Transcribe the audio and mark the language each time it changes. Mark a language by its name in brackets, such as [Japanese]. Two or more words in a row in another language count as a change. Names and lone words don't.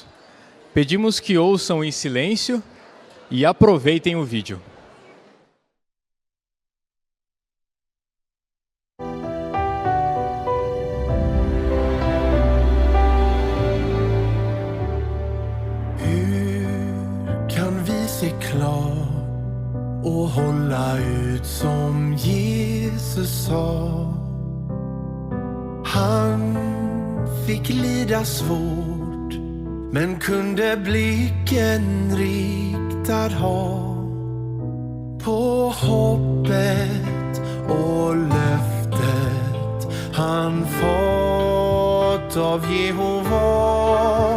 [Portuguese] Pedimos que ouçam em silêncio e aproveitem o vídeo. [Swedish] Se klar och hålla ut som Jesus sa. Han fick lida svårt men kunde blicken riktad ha på hoppet och löftet han fått av Jehova.